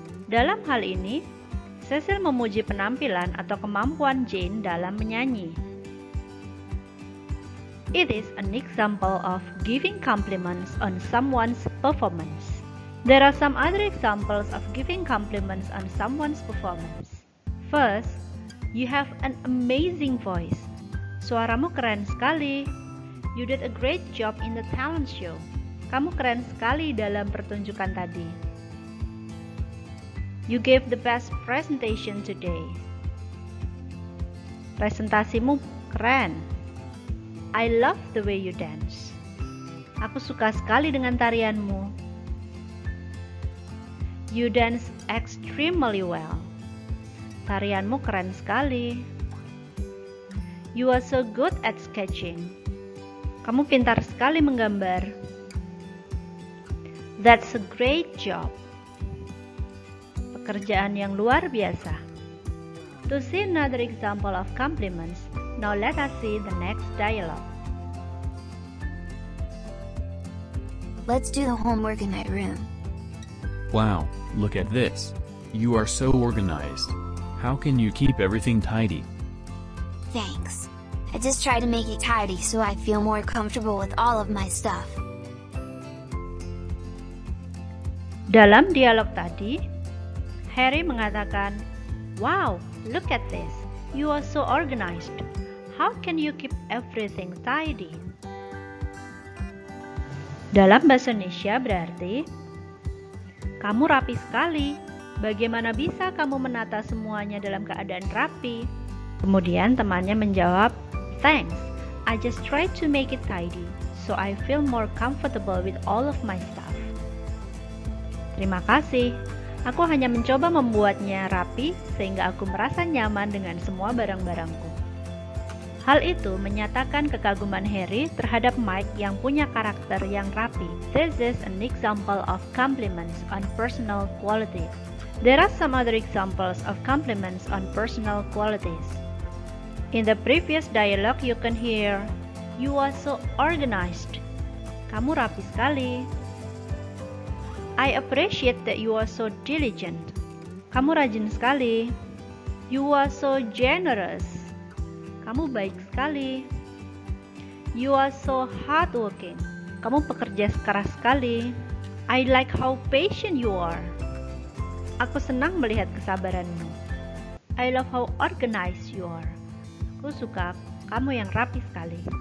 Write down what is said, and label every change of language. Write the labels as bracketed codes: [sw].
[id] Dalam hal ini, Cecil memuji penampilan atau kemampuan Jane dalam menyanyi. [en] It is an example of giving compliments on someone's performance. There are some other examples of giving compliments on someone's performance. First, you have an amazing voice. [id] Suaramu keren sekali. [en] You did a great job in the talent show. [id] Kamu keren sekali dalam pertunjukan tadi. [en] You gave the best presentation today. [id] Presentasimu keren. [en] I love the way you dance. [id] Aku suka sekali dengan tarianmu. [en] You dance extremely well. [id] Tarianmu keren sekali. [en] You are so good at sketching. [id] Kamu pintar sekali menggambar. [en] That's a great job. [id] Pekerjaan yang luar biasa. [en] To see another example of compliments, now let us see the next dialogue. Let's do the homework in my room. Wow, look at this. You are so organized. How can you keep everything tidy? Thanks. I just try to make it tidy so I feel more comfortable with all of my stuff. [id] Dalam dialog tadi, Harry mengatakan, [en] "Wow, look at this. You are so organized. How can you keep everything tidy?" [id] Dalam bahasa Indonesia berarti, "Kamu rapi sekali. Bagaimana bisa kamu menata semuanya dalam keadaan rapi?" Kemudian temannya menjawab, [en] "Thanks. I just try to make it tidy, so I feel more comfortable with all of my stuff." [id] Terima kasih. Aku hanya mencoba membuatnya rapi sehingga aku merasa nyaman dengan semua barang-barangku. Hal itu menyatakan kekaguman Harry terhadap Mike yang punya karakter yang rapi. [en] This is an example of compliments on personal qualities. There are some other examples of compliments on personal qualities. In the previous dialogue you can hear, "You are so organized." [id] Kamu rapi sekali. [en] I appreciate that you are so diligent. [id] Kamu rajin sekali. [en] You are so generous. [id] Kamu baik sekali. [en] You are so hardworking. [id] Kamu pekerja keras sekali. [en] I like how patient you are. [id] Aku senang melihat kesabaranmu. [en] I love how organized you are. [id] Aku suka kamu yang rapi sekali.